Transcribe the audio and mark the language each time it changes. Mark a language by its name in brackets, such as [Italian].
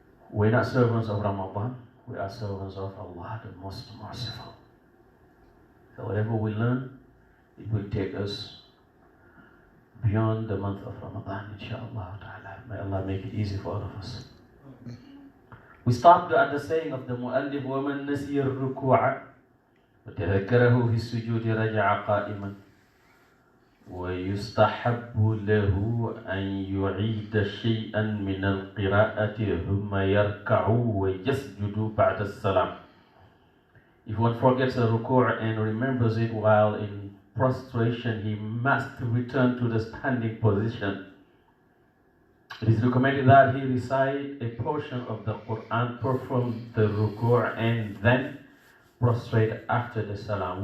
[English] We're not servants of Ramadan. We are servants of Allah, the most merciful. So whatever we learn, it will take us beyond the month of Ramadan, inshaAllah ta'ala. May Allah make it easy for all of us. We stopped at the saying of the Mu'allif, [Arabic] وَمَنْ نَسِيَ الرُّكُوعَ وَتَذَكَّرَهُ فِي السُّجُودِ رَجَعَ قَائِمًا ويستحب له أن يعيد شيئا من القراءة ثم يركع ويسجد بعد السلام. [English] If one forgets a ruku' and remembers it while in prostration, he must return to the standing position. It is recommended that he recite a portion of the Quran, perform the ruku' and then prostrate after the salam.